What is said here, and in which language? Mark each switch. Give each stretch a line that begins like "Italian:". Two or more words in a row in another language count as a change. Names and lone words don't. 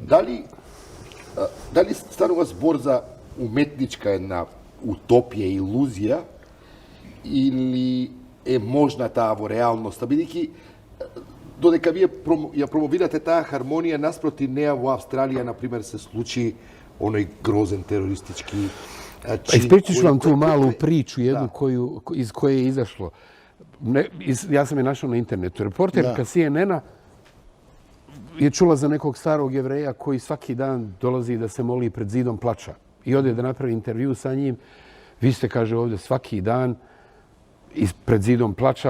Macedonian: Дали станува збор за уметничка една утопија, илузија, или е можна таа во реалноста, бидејќи додека вие ја промовирате таа хармонија, наспроти неа во Австралија, например, се случи оној грозен терористички чин.
Bosnian: Ispričat vam tu malu priču, jednu iz koje je izašlo. Ja sam je našao na internetu. Reporterka CNN-a je čula za nekog starog Jevreja koji svaki dan dolazi da se moli pred zidom plača. I ode da napravi intervju sa njim. Vi ste, kaže, ovdje svaki dan pred zidom plača.